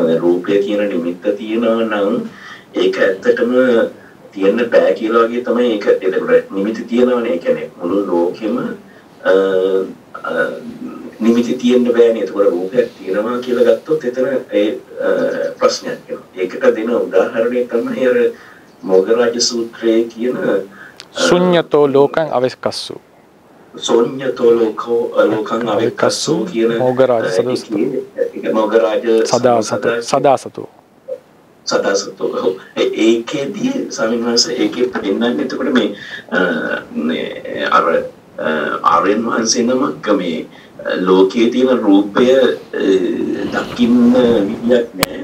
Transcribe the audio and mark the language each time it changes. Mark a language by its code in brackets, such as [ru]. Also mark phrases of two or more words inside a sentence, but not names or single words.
[si] දැන් රූපය කියන නිමිත්ත තියෙනවා නම් ඒක ඇත්තටම තියෙන්න බෑ කියලා වගේ තමයි ඒක. එතකොට නිමිති තියෙනවනේ. ඒ කියන්නේ මුළු ලෝකෙම නිමිති තියෙන්න බෑනේ. එතකොට රූපයක් තියෙනවා කියලා ගත්තොත් එතන ඒ ප්‍රශ්නයක් වෙනවා. ඒකට දෙන උදාහරණය තමයි අර මොගරාජ සූත්‍රයේ කියන [pi] ශුඤ්ඤතෝ ලෝකං අවික්කස්සු. ශුඤ්ඤතෝ ලෝකං අවික්කස්සු [si] කියන [pi] මොගරාජ සදස්තු. [si] ඒක මොගරාජ [pi] සදාසතු. [si] ඒකේදී ස්වාමීන් වහන්සේ ඒකේ පෙන්නන්නේ එතකොට මේ අර ආර්යයන් වහන්සේ නමක් මේ ලෝකයේ තියෙන රූපය දකින්න විදියක් නැහැ.